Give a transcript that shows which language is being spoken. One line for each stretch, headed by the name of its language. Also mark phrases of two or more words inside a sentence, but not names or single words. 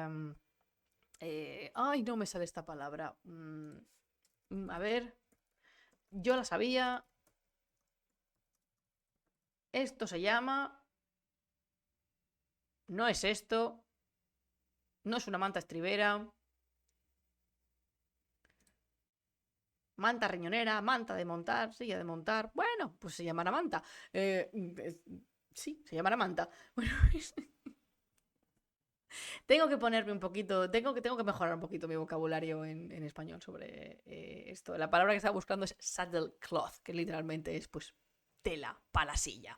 Spanish: ay, no me sale esta palabra. A ver, yo la sabía. Esto se llama... No es esto. No es una manta estribera. Manta riñonera, manta de montar, silla de montar. Bueno, pues se llamará manta. Sí, se llamará manta. Bueno, tengo que ponerme un poquito, tengo que mejorar un poquito mi vocabulario en español sobre esto. La palabra que estaba buscando es saddlecloth, que literalmente es pues tela para la silla.